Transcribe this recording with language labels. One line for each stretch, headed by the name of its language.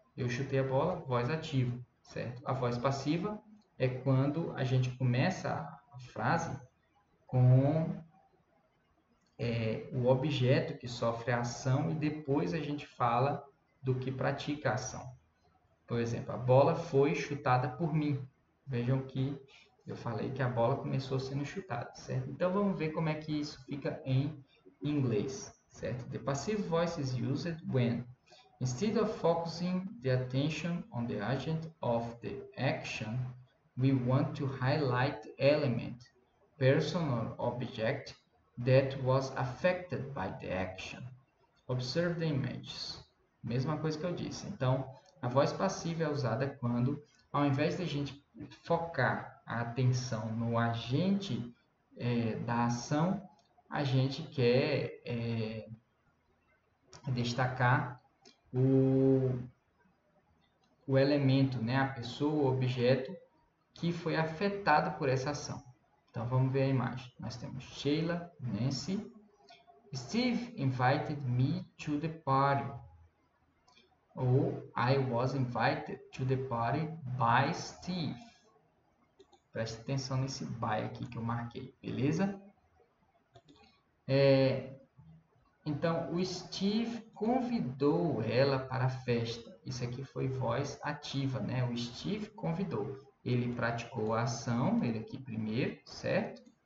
Portuguese: Eu chutei a bola, voz ativa, certo? A voz passiva é quando a gente começa a frase com o objeto que sofre a ação e depois a gente fala do que pratica a ação. Por exemplo, a bola foi chutada por mim. Vejam que eu falei que a bola começou sendo chutada, certo? Então vamos ver como é que isso fica em inglês, certo?
English: The passive voice is used when, instead of focusing the attention on the agent of the action, we want to highlight the element, person or object that was affected by the action. Observe the images.
Portuguese: Mesma coisa que eu disse. Então, a voz passiva é usada quando, ao invés de a gente focar a atenção no agente da ação, a gente quer destacar o elemento, né? A pessoa, o objeto que foi afetado por essa ação. Então, vamos ver a imagem. Nós temos Sheila, Nancy.
English: Steve invited me to the party.
Portuguese: Ou
English: I was invited to the party by Steve.
Portuguese: Preste atenção nesse by aqui que eu marquei, beleza? Então, o Steve convidou ela para a festa. Isso aqui foi voz ativa, né? O Steve convidou. Ele praticou a ação, ele aqui primeiro, certo?